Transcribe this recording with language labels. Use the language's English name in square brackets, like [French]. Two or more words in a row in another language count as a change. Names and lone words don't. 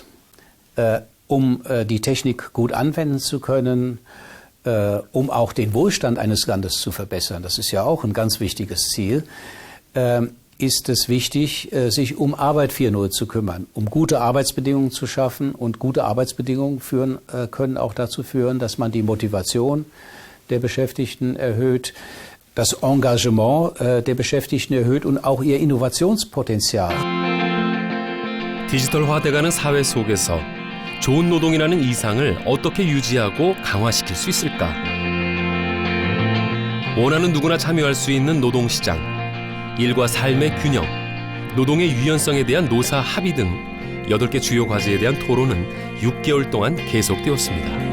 [German] Um die Technik gut anwenden zu können, um auch den Wohlstand eines Landes zu verbessern, das ist ja auch ein ganz wichtiges Ziel, ist es wichtig, sich um Arbeit 4.0 zu kümmern, um gute Arbeitsbedingungen zu schaffen. Und gute Arbeitsbedingungen können auch dazu führen, dass man die Motivation der Beschäftigten erhöht, das Engagement der Beschäftigten erhöht und auch ihr Innovationspotenzial. [Korean] 디지털화돼가는 사회 속에서 좋은 노동이라는 이상을 어떻게 유지하고 강화시킬 수 있을까? 원하는 누구나 참여할 수 있는 노동시장, 일과 삶의 균형, 노동의 유연성에 대한 노사 합의 등 8개 주요 과제에 대한 토론은 6개월 동안 계속되었습니다.